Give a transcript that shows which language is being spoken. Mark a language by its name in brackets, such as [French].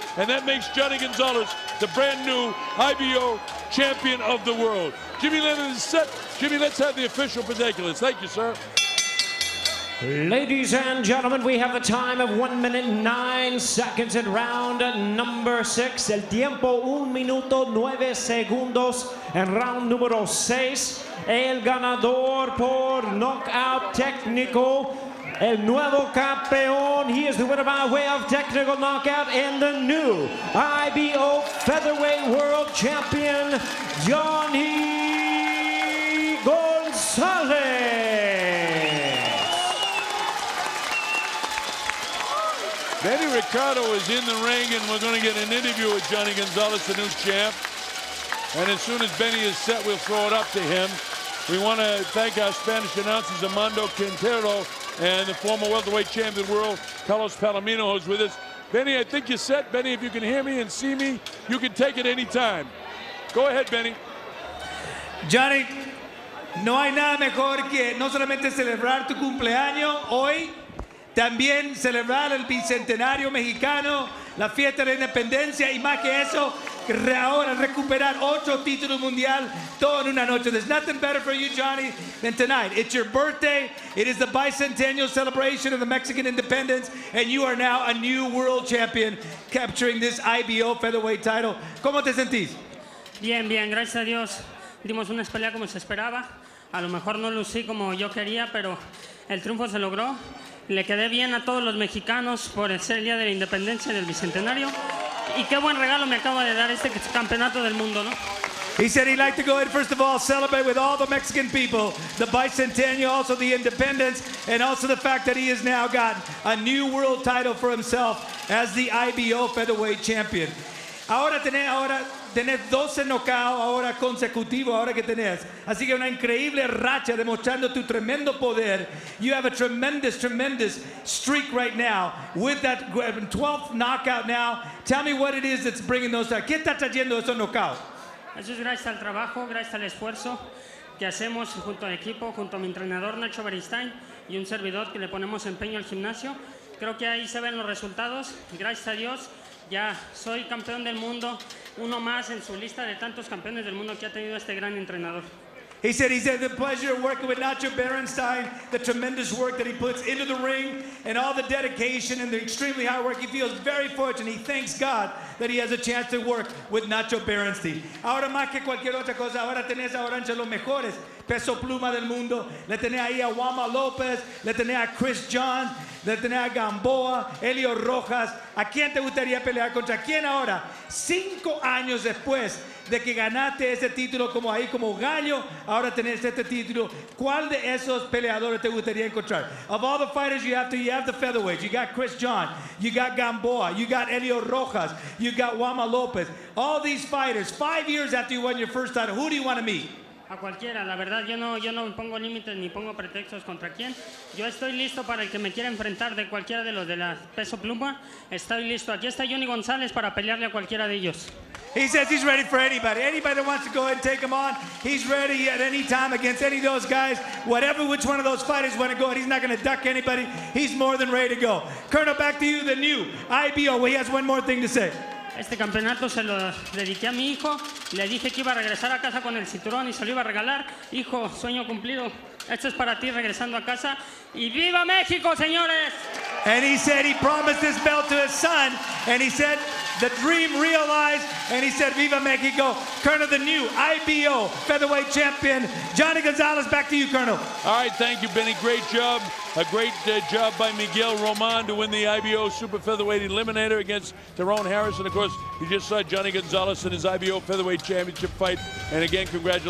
[English] And that makes Jhonny Gonzalez the brand new IBO champion of the world. Jimmy Lennon is set. Jimmy, let's have the official particulars. Thank you, sir. Ladies and gentlemen, we have the time of 1 minute 9 seconds in round number 6. [Spanish] El tiempo 1 minuto 9 segundos en round número 6. El ganador por knockout técnico, el nuevo campeón. [English] He is the winner by way of technical knockout and the new IBO Featherweight World Champion, Jhonny Gonzalez. Benny Ricardo is in the ring, and we're going to get an interview with Jhonny Gonzalez, the new champ. And as soon as Benny is set, we'll throw it up to him. We want to thank our Spanish announcers, Armando Quintero, and the former welterweight champion of the world, Carlos Palomino, who's with us. Benny, I think you're set. Benny, if you can hear me and see me, you can take it any time. Go ahead, Benny. [Spanish] Jhonny, no hay nada mejor que no solamente celebrar tu cumpleaños hoy, también celebrar el bicentenario mexicano, la fiesta de la independencia, y más que eso, ahora recuperar 8 títulos mundial, todo en una noche. [English] There's nothing better for you, Jhonny, than tonight. It's your birthday. It is the bicentennial celebration of the Mexican independence, and you are now a new world champion, capturing this IBO featherweight title. [Spanish] ¿Cómo te sentís? Bien, bien, gracias a Dios. Dimos una pelea como se esperaba. A lo mejor no lucí como yo quería, pero el triunfo se logró. Le quedé bien a todos los mexicanos por ser el día de la independencia del bicentenario. Y qué buen regalo me acaba de dar este campeonato del mundo, ¿no? [English] He said he'd like to go ahead first of all celebrate with all the Mexican people the bicentennial, also the independence, and also the fact that he has now got a new world title for himself as the IBO featherweight champion. [Spanish] Ahora tenés 12 knockouts ahora consecutivos ahora que tenés. Así que una increíble racha demostrando tu tremendo poder. [English] You have a tremendous streak right now with that 12th knockout now. Tell me what it is that's bringing those down. [Spanish] ¿Qué está trayendo esos knockouts? Eso es gracias al trabajo, gracias al esfuerzo que hacemos junto al equipo, junto a mi entrenador Nacho Beristain y un servidor que le ponemos empeño al gimnasio. Creo que ahí se ven los resultados. Gracias a Dios ya soy campeón del mundo, uno más en su lista de tantos campeones del mundo que ha tenido este gran entrenador. [English] He said he's had the pleasure of working with Nacho Beristain, the tremendous work that he puts into the ring and all the dedication and the extremely hard work. He feels very fortunate. He thanks God that he has a chance to work with Nacho Beristain. [Spanish] Ahora más que cualquier otra cosa, ahora tenés ahora entre los mejores. peso pluma del mundo. Le tenés ahí a Wama López, le tenés a Chris John, le tenés a Gamboa, Helio Rojas. ¿A quién te gustaría pelear? ¿Contra quién ahora? 5 años después de que ganaste ese título como ahí como gallo, ahora tenés este título. ¿Cuál de esos peleadores te gustaría encontrar? [English] Of all the fighters you have the featherweight. You got Chris John, you got Gamboa, you got Helio Rojas, you got Wama Lopez. All these fighters, 5 years after you won your first title, who do you want to meet? [Spanish] A cualquiera, la verdad yo no me pongo límites ni pongo pretextos contra quién. Yo estoy listo para el que me quiera enfrentar de cualquiera de los de la peso pluma. Estoy listo. Aquí está Jhonny Gonzalez para pelearle a cualquiera de ellos. [English] He says he's ready for anybody. Anybody that wants to go ahead and take him on, he's ready at any time against any of those guys. Whatever, which one of those fighters want to go ahead, he's not going to duck anybody. He's more than ready to go. Colonel, back to you, the new IBO. Well, he has one more thing to say. [Spanish] Este campeonato se lo dediqué a mi hijo. Le dije que iba a regresar a casa con el cinturón y se lo iba a regalar. Hijo, sueño cumplido. Esto es para ti regresando a casa. ¡Y viva México, señores! [English] And he said he promised this belt to his son. And he said the dream realized. And he said, Viva Mexico. Colonel, the new IBO featherweight champion, Jhonny Gonzalez. Back to you, Colonel. All right, thank you, Benny. Great job. A great job by Miguel Roman to win the IBO Super Featherweight Eliminator against Tyrone Harris. And, of course, you just saw Jhonny Gonzalez in his IBO Featherweight Championship fight. And, again, congratulations.